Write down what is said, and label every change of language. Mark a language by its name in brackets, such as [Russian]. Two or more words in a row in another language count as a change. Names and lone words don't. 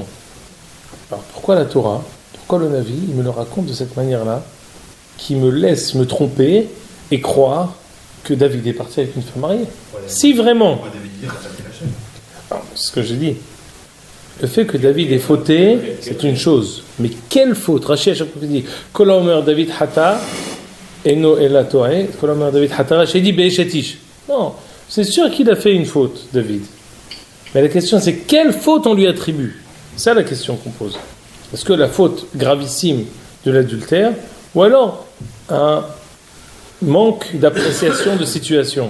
[French] Alors pourquoi la Torah, pourquoi le Navi, il me le raconte de cette manière-là, qui me laisse me tromper et croire que David est parti avec une femme mariée? Si vraiment, c'est ce que j'ai dit, le fait que David ait fauté, c'est une chose. Mais quelle faute? Rachid à chaque fois qu'il dit [Hebrew] כל האומר דוד חטא אינו אלא טועה, כל האומר דוד חטא [French] Rachid dit be'eshetish. Non, c'est sûr qu'il a fait une faute, David. Mais la question c'est quelle faute on lui attribue? C'est ça la question qu'on pose. Est-ce que la faute gravissime de l'adultère, ou alors un manque d'appréciation de situation?